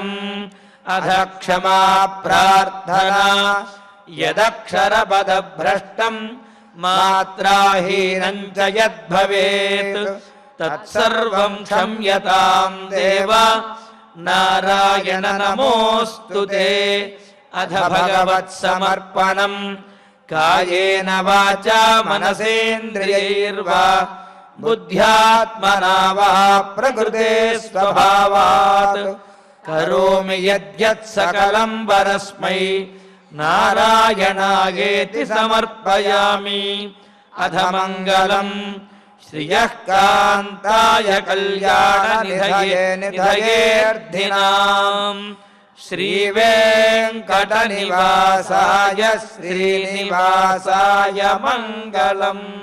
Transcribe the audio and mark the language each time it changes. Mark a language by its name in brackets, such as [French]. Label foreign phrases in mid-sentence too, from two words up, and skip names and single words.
[Sanskrit] అధ క్షమా ప్రార్థనా యదక్షరపదభ్రష్టం మాత్రాహీనం చ యద్భవేత్ తత్సర్వం క్షమ్యతాం దేవ నారాయణ నమోస్తుతే. అథ భగవత్సమర్పణం కాయేన వాచా మనసేంద్రియైర్వా बुद्ध्यात्मना वा प्रकृते स्वभावात् करोमि यद्यत् सकलं परस्मै नारायणायेति समर्पयामि। अथ मङ्गलम् श्रियः कान्ताय कल्याणनिधये निधयेऽर्थिनाम् श्रीवेङ्कटनिवासाय श्रीनिवासाय मङ्गलम्।